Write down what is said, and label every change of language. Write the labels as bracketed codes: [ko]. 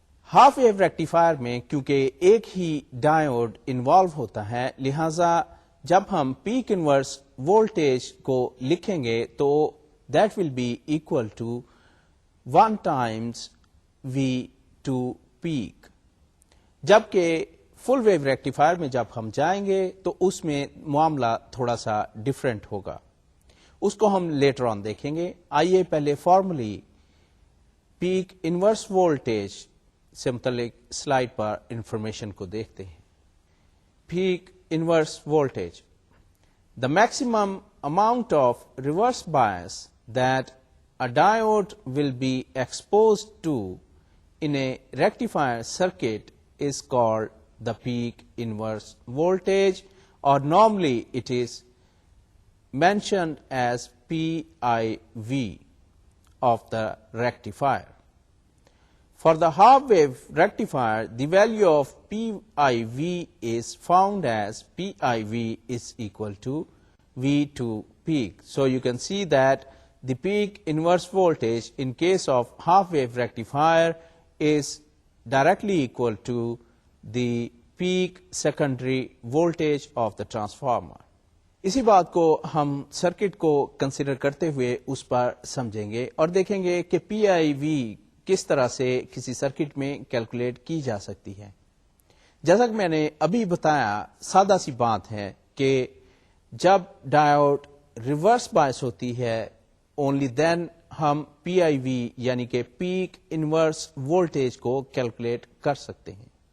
[ur] Half wave rectifier میں کیونکہ ایک ہی ڈائیوڈ انوالو ہوتا ہے لہذا جب ہم پیک انورس وولٹیج کو لکھیں گے تو [en] that will be equal to 1 times V to peak, [ur] جبکہ فل ویو ریکٹیفائر میں جب ہم جائیں گے تو اس میں معاملہ تھوڑا سا ڈفرینٹ ہوگا، اس کو ہم لیٹر آن دیکھیں گے. آئیے پہلے فارملی پیک انورس وولٹیج سے متعلق سلائڈ پر انفارمیشن کو دیکھتے ہیں. [en] Peak inverse voltage, the maximum amount of reverse bias that a diode will be exposed to in a rectifier circuit is called the peak inverse voltage, or normally it is mentioned as PIV of the rectifier. For the half wave rectifier, the value of PIV is found as PIV is equal to V to peak. So you can see that the peak inverse voltage in case of half wave rectifier is directly equal to the peak secondary voltage of the transformer. [ur] اسی بات کو ہم circuit کو consider کرتے ہوئے اس پر سمجھیں گے اور دیکھیں گے کہ پی آئی وی کس طرح سے کسی سرکٹ میں کیلکولیٹ کی جا سکتی ہے. جیسا کہ میں نے ابھی بتایا سادہ سی بات ہے کہ جب ڈائیوڈ ریورس بائس ہوتی ہے اونلی دین ہم پی آئی وی یعنی کہ پیک انورس وولٹیج کو کیلکولیٹ کر سکتے ہیں.